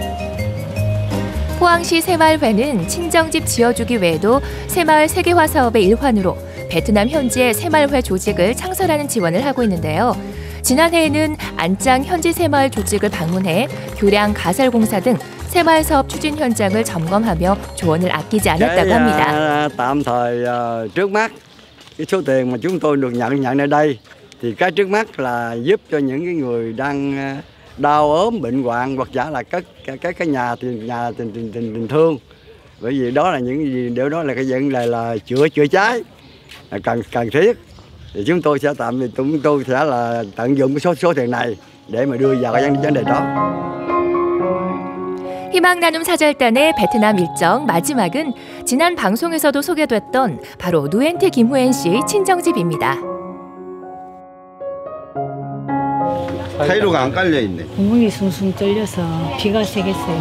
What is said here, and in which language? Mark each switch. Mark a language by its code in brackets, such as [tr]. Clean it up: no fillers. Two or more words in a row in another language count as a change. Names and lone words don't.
[ko] 포항시 새마을회는 친정집 지어주기 외에도 새마을 세계화 사업의 일환으로 베트남 현지의 새마을회 조직을 창설하는 지원을 하고 있는데요. 지난해에는 안짱 현지 새마을 조직을 방문해 교량 가설공사 등 새마을 사업 추진 현장을 점검하며 조언을 아끼지 않았다고 합니다. [vi] Tạm thời trước mắt cái số tiền mà chúng tôi được nhận ở đây thì cái trước mắt là giúp cho những cái người đang đau ốm bệnh hoạn hoặc giả là cái nhà tình thương, bởi vì đó là những gì điều đó là cái vấn đề là chữa cháy là cần thiết, thì chúng tôi sẽ là tận dụng cái số tiền này để mà đưa vào cái vấn đề đó. [ko] 희망나눔 사절단의 베트남 일정 마지막은 지난 방송에서도 소개됐던 바로 누엔테 김후엔 씨 친정집입니다. 타이로가 안 깔려 있네. 구멍이 숭숭 뚫려서 비가 새겠어요.